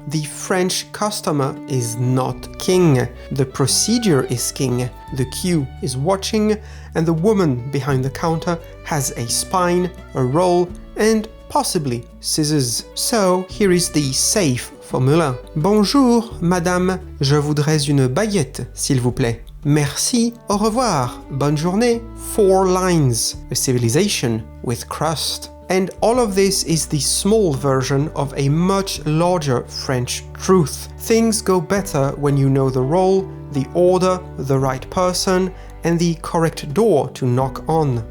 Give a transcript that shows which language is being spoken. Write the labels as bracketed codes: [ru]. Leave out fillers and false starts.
[en] The French customer is not king. The procedure is king. The queue is watching, and the woman behind the counter has a spine, a roll, and possibly scissors. So here is the safe formula. [fr] Bonjour, madame, je voudrais une baguette, s'il vous plaît. Merci, au revoir, bonne journée. [en] 4 lines. A civilization with crust. And all of this is the small version of a much larger French truth. Things go better when you know the role, the order, the right person, and the correct door to knock on.